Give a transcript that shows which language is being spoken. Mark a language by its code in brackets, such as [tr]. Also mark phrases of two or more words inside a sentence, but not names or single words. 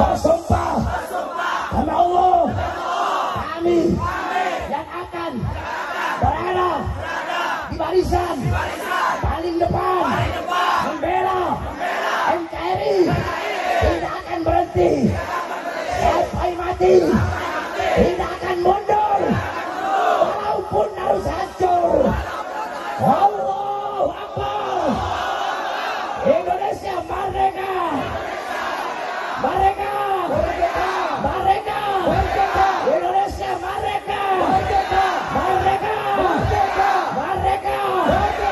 [id] Bersumpah demi Allah, kami yang akan barisan paling depan membela NKRI, tidak akan berhenti sampai mati, tidak akan mundur walaupun harus hancur. [ar] الله أكبر. [id] Indonesia merdeka, merdeka, merdeka, merdeka. Indonesia merdeka, merdeka, merdeka, merdeka, merdeka.